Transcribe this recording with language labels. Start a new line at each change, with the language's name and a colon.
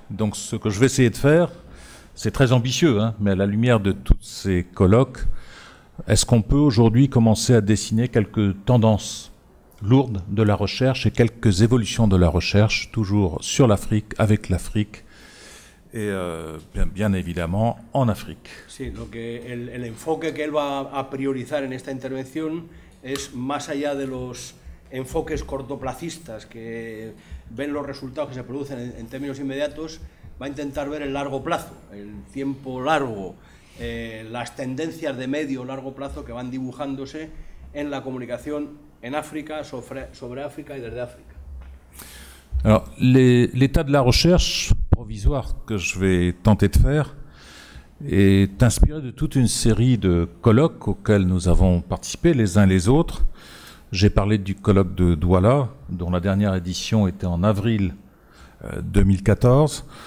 French: Donc ce que je vais essayer de faire, c'est très ambitieux, hein, mais à la lumière de tous ces colloques, est-ce qu'on peut aujourd'hui commencer à dessiner quelques tendances lourdes de la recherche et quelques évolutions de la recherche, toujours sur l'Afrique, avec l'Afrique, et bien évidemment en Afrique.
Spanish: Sí, el enfoque que él va a priorizar en esta intervención es más allá de los enfoques cortoplacistas que ven los resultados que se producen en términos inmediatos, va a intentar ver el largo plazo, el tiempo largo, las tendencias de medio o largo plazo que van dibujándose en la comunicación en África, sobre África y desde África.
French: Alors, l'état de la recherche provisoire que je vais tenter de faire est inspiré de toute une série de colloques auxquels nous avons participé les uns les autres. J'ai parlé du colloque de Douala, dont la dernière édition était en avril 2014.